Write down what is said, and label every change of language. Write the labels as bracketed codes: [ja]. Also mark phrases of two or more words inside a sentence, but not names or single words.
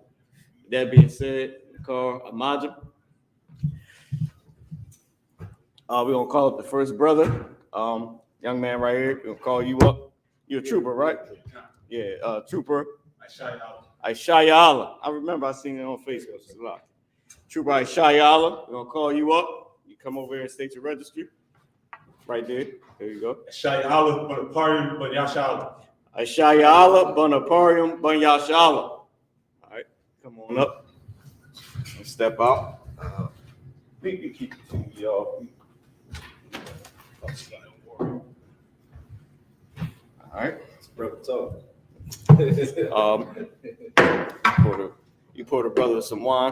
[en] That being said, call Amajah. We're gonna call up the first brother, young man right here. We're gonna call you up. You're a trooper, right? Yeah, trooper. I.S.U.P.K. I remember I seen it on Facebook. Trooper I.S.U.P.K. We're gonna call you up. You come over here and state your registry. Right there. There you go. I.S.U.P.K, Bonaparium, Ban Yashala. I.S.U.P.K, Bonaparium, Ban Yashala. All right, come on up. And step out. We can keep it to y'all. All right. Brother talk. You pour the brother some wine.